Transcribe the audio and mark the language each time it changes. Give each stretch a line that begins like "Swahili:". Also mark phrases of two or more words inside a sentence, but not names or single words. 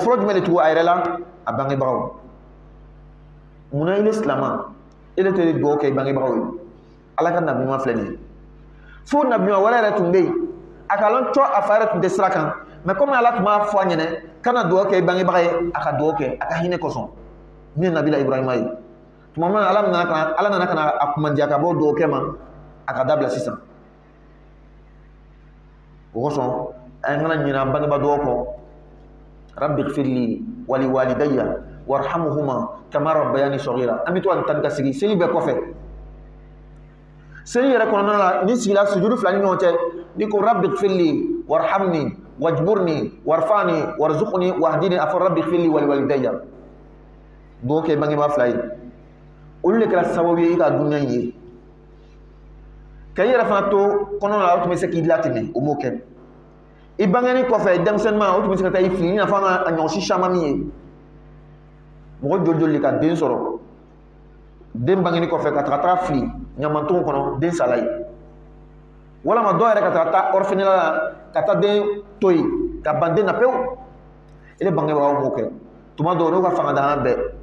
Bambara: fɔlɔ jumɛn de tugu a yɛrɛ la a bangebagaw munna i le silama i le tɛ dugawu kɛ i bangebagaw ye ala ka nabi ɲuman filɛ nin ye fo nabi ɲuman wɛrɛ yɛrɛ tun bɛ yen a ka lɔn cɔ a fa yɛrɛ tun tɛ sira kan mais comme ala tun b'a fɔ a ɲɛna kana dugawu kɛ i bangebaga ye a ka dugawu kɛ a ka hinɛ kosɔn min ye nabila ibrahima ye tuma min na ala nana ka na a kumandiya ka bɔ dugawu kɛ ma a ka dabila sisan o kosɔn an kana ɲinɛ an bangebaa dugawu kɔ
Arabic: رب اغفر لي ولوالدي وارحمهما كما ربياني صغيرا
Bambara: an bɛ to ka tan ka sigi seli bɛɛ kɔfɛ seli yɛrɛ kɔnɔna la ni sigila sujudu fila ni ɲɔgɔn cɛ ni ko
Arabic: رب اغفر لي وارحمني واجبرني وارفعني وارزقني واهدني
Bambara: a fɔ
Arabic: رب اغفر لي ولوالدي
Bambara: dugawu kɛ bangebaa fila ye olu de kɛra sababu ye i ka dunuya in ye ka i yɛrɛ fana to kɔnɔna la o tun bɛ se k'i latɛmɛ o m'o kɛ i bangeni kɔfɛ denmisɛnnin ma o tun bɛ se ka taa i fili i n'a fɔ an ka ɲɔgɔnsi caman min ye mo jol ka den soro den bangini ko fe ka ta fli nyamanton kono den salay wala ma do yɛrɛ ka ta orphelinat la ka ta den toyi ka bande na pew ele bangebagaw mo kɛ tuma dɔw n'o ka fanga dana bɛɛ